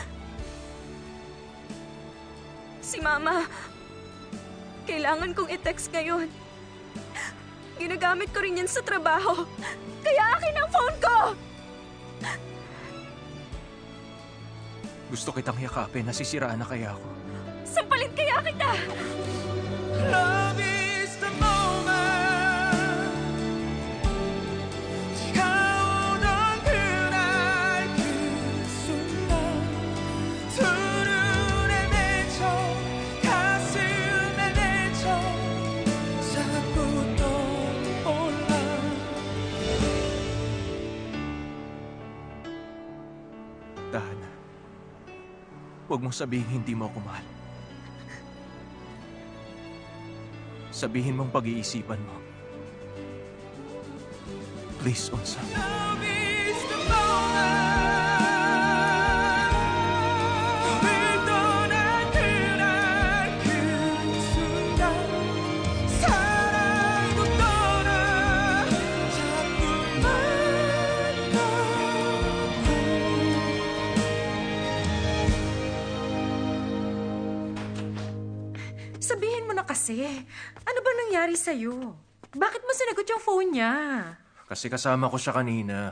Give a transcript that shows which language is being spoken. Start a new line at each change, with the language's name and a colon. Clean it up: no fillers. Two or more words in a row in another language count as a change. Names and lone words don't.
Filipino: Si Mama, kailangan kong i-text ngayon. Ginagamit ko rin yan sa trabaho. Kaya akin ang phone ko! Gusto kitang yakapin. Nasisiraan na kaya ako. Sampalit kaya kita!
English: Love is the moment.
Korean: 차오던 그날 그 순간 두 눈에 맺혀 가슴에 맺혀 자꾸 떠올라.
Filipino: Dahan. Huwag mong sabihin hindi mo ako mahal. Sabihin mong pag-iisipan mo.
English: Please, Onsang. Love is the moment.
Korean: 늘 떠난 그날 그 순간 사랑도 떠나 자꾸만
Filipino: Sabihin mo na kasi, ano ba nangyari sa'yo? Bakit mo sinagot yung phone niya? Kasi kasama ko siya kanina.